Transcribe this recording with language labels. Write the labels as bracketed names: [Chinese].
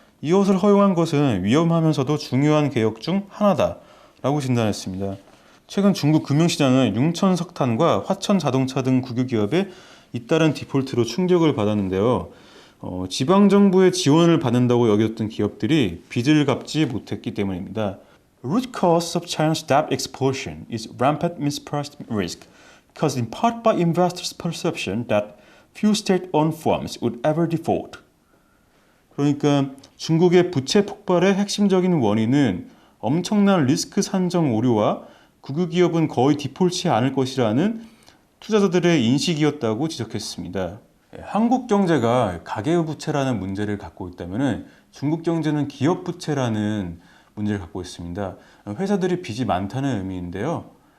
[Korean] 이것을 허용한 것은 위험하면서도 중요한 개혁 중 하나다라고 진단했습니다. 최근 중국 금융시장은 융천석탄과 화천자동차 등 국유기업의 잇따른 디폴트로 충격을 받았는데요. 지방정부의 지원을 받는다고 여겼던 기업들이 빚을 갚지 못했기 때문입니다. [English] The root cause of China's debt explosion is rampant mispriced risk, caused in part by investors' perception that few state-owned firms would ever default. [Korean] 그러니까 중국의 부채 폭발의 핵심적인 원인은 엄청난 리스크 산정 오류와 국유기업은 거의 디폴트하지 않을 것이라는 투자자들의 인식이었다고 지적했습니다. 한국 경제가 가계부채라는 문제를 갖고 있다면 중국 경제는 기업부채라는 문제를 갖고 있습니다. 회사들이 빚이 많다는 의미인데요.